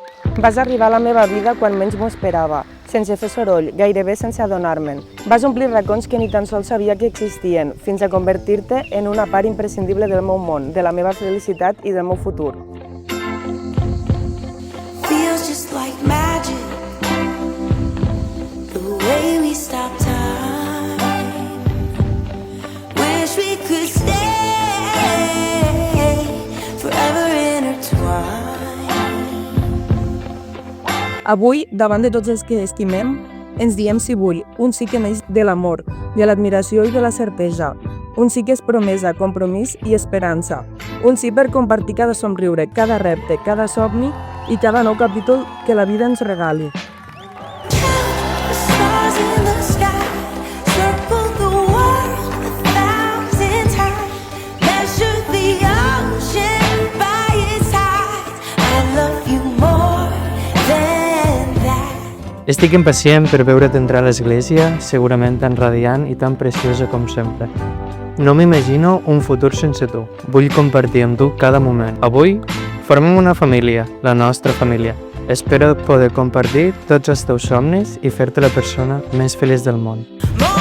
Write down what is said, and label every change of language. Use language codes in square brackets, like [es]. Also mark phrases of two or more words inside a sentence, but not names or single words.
[ca] Vas arribar a la meva vida quan menys m'ho esperava, sense fer soroll, gairebé sense adonar-me'n. Vas omplir racons que ni tan sols sabia que existien, fins a convertir-te en una part imprescindible del meu món, de la meva felicitat i del meu futur. [en] Feels just like magic, the way we stop time. Wish we could stay forever intertwined. [ca] Avui, davant de tots els que estimem, ens diem sí vull, un sí que neix de l'amor, de l'admiració i de la certesa. Un sí que és promesa, compromís i esperança. Un sí per compartir cada somriure, cada repte, cada somni i cada nou capítol que la vida ens regali. [en] The stars in the sky circle the world 1,000 times. Measure the ocean by its tides. I love you more than that. [ca] Estic impacient per veure't entrar a l'església, segurament tan radiant i tan preciosa com sempre. No m'imagino un futur sense tu. Vull compartir amb tu cada moment. Avui formem una família, la nostra família. Espero poder compartir tots els teus somnis i fer-te la persona més feliç del món.